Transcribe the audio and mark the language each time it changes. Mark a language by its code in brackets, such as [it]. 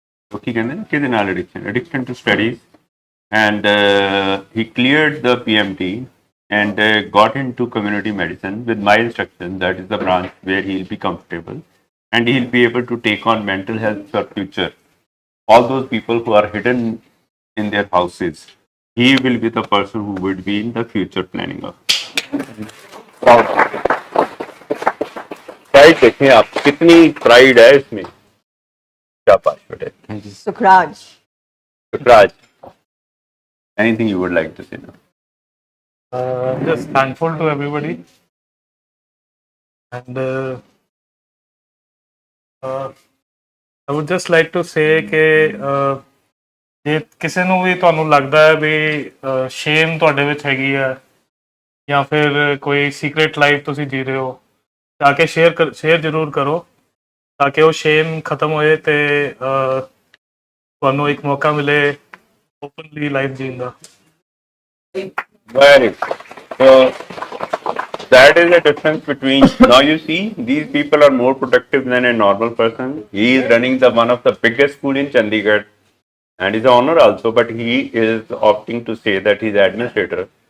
[en] So [pa] ਕੀ ਕਹਿੰਦੇ ਨੇ ਕਿਹਦੇ ਨਾਲ [en] addiction to studies, and he cleared the PMT and got into community medicine with my instruction. That is the branch where he'll be comfortable and he'll be able to take on mental health for future. All those people who are hidden in their houses, he will be the person who would be in the future planning of. [hi] Pride देखें आप, कितनी pride है इसमें। क्या password है? Sukraj. [en] Raj, anything you would like to say now? just thankful to everybody and I would just like to say [pa] ਕਿ ਜੇ ਕਿਸੇ ਨੂੰ ਵੀ ਤੁਹਾਨੂੰ ਲੱਗਦਾ ਹੈ ਵੀ ਸ਼ੇਮ ਤੁਹਾਡੇ ਵਿੱਚ ਹੈਗੀ ਹੈ ਜਾਂ ਫਿਰ ਕੋਈ ਸੀਕ੍ਰੇਟ ਲਾਈਫ ਤੁਸੀਂ ਜੀ ਰਹੇ ਹੋ, ਜਾ ਕੇ ਸ਼ੇਅਰ ਜ਼ਰੂਰ ਕਰੋ ਤਾਂ ਕਿ ਉਹ ਸ਼ੇਮ ਖਤਮ ਹੋਏ ਤੇ ਤੁਹਾਨੂੰ ਇੱਕ ਮੌਕਾ ਮਿਲੇ ਓਪਨਲੀ ਲਾਈਫ ਜੀਣ ਦਾ। [en] Very good. So that is the difference between, now you see these people are more productive than a normal person. He is running one of the biggest school in Chandigarh. and is an honor also, but he is opting to say that he's administrator.